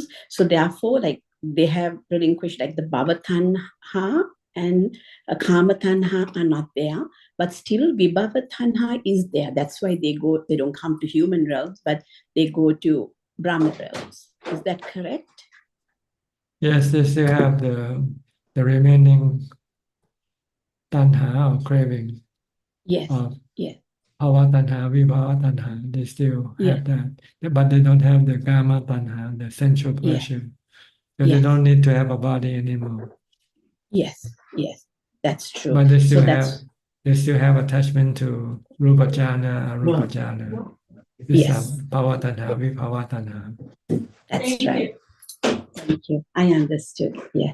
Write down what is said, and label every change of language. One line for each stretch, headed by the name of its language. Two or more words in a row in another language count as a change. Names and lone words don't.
English: So therefore, like they have relinquished like the Bhavatanha and Kamatanha are not there, but still Vibhavatanha is there. That's why they don't come to human realms, but they go to Brahma realms. Is that correct? Yes, they still have the remaining tanha or craving. Yes. Yes.
Pali: Bhava tanha, vibhava tanha,
English: they still have that. But they don't have the
Pali: kama tanha,
English: the sensual pleasure. So they don't need to have a body anymore. Yes, yes, that's true. But they still they still have attachment to
Pali: Rupa Jhana, Arupa Jhana.
English: This Yes.
Pali: Bhava Tanha, Vibhava Tanha.
English: That's right. Thank you. I understood. Yeah.